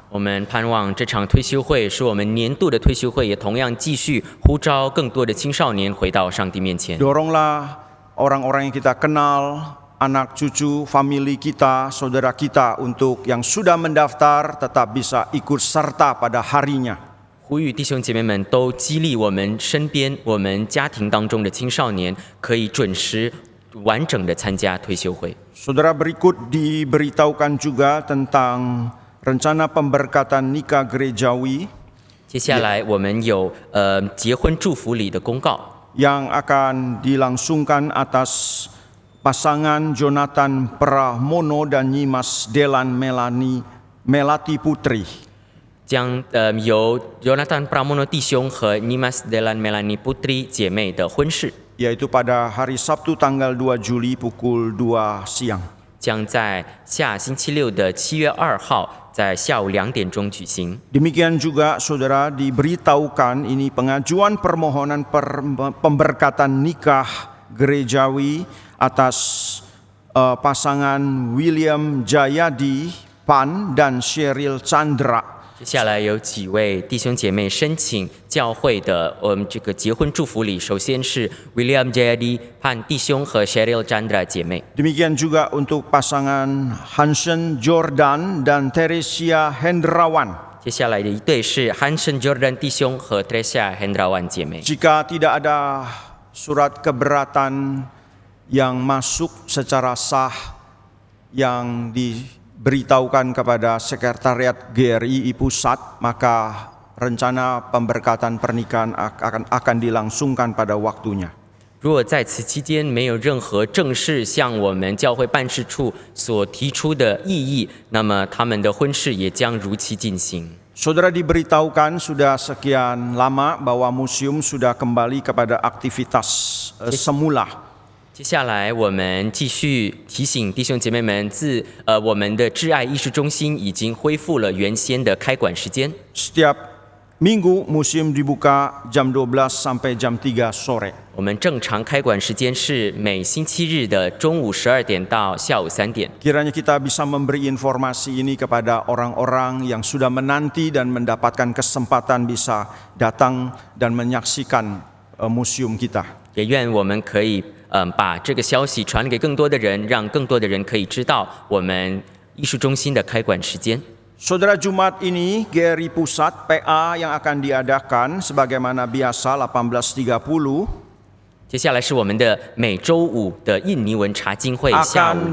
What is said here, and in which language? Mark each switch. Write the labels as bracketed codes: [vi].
[zh] 我们盼望这场退休会是我们年度的退休会，也同样继续呼召更多的青少年回到上帝面前。 [id] Doronglah orang-orang yang kita kenal, anak cucu, famili kita, saudara kita untuk yang sudah mendaftar tetap bisa ikut serta pada harinya. [zh] 呼吁弟兄姐妹们都激励我们身边、我们家庭当中的青少年，可以准时、完整的参加退休会。 [id] Saudara, berikut diberitahukan juga tentang rencana pemberkatan nikah gerejawi [zh] 接下来我们有结婚祝福礼的公告， [id] yang akan dilangsungkan atas pasangan Jonathan Pramono dan Nyimas Delan Melati Putri. [zh] 将由 Jonathan Pramono 弟兄和 Nimas Delan Melani Putri 姐妹的婚事， [id] yaitu pada hari Sabtu tanggal 2 Juli pukul 2 siang. [zh] 将在下星期六的7月2号在下午2点钟举行。 [id] Demikian juga saudara diberitahukan ini pengajuan permohonan pemberkatan nikah gerejawi atas pasangan William Jayadi Pan dan Sheryl Chandra. [zh] 接下来有几位弟兄姐妹申请教会的这个结婚祝福礼，首先是 William Jayadi Pan 弟兄和 Sheryl Chandra 姐妹。 [id] Demikian juga untuk pasangan Hansen Jordan dan Teresia Hendrawan. [zh] 接下来的一对是 Hansen Jordan 弟兄和 Teresia Hendrawan 姐妹。 [id] Jika tidak ada surat keberatan yang masuk secara sah yang diberitahukan kepada Sekretariat GRI Pusat, maka rencana pemberkatan pernikahan akan dilangsungkan pada waktunya. [zh] 如果在此期间没有任何正式向我们教会办事处所提出的异议，那么他们的婚事也将如期进行。 [id] Saudara, diberitahukan sudah sekian lama bahwa museum sudah kembali kepada aktivitas semula. [zh] 接下来我们继续提醒弟兄姐妹们，我们的挚爱艺术中心已经恢复了原先的开馆时间。 [id] Setiap minggu museum dibuka jam 12 sampai jam 3 sore. [zh] 我们正常开馆时间是每星期日的中午12点到下午3点。 [id] Kiranya kita bisa memberi informasi ini kepada orang-orang yang sudah menanti dan mendapatkan kesempatan bisa datang dan menyaksikan museum kita. [zh] 也愿我们可以把这个消息传给更多的人，让更多的人可以知道我们艺术中心的开馆时间。 [id] Saudara, Jumat ini GRI Pusat PA yang akan diadakan sebagaimana biasa 18.30 [zh] 接下来是我们的每周五的印尼文查经会，下午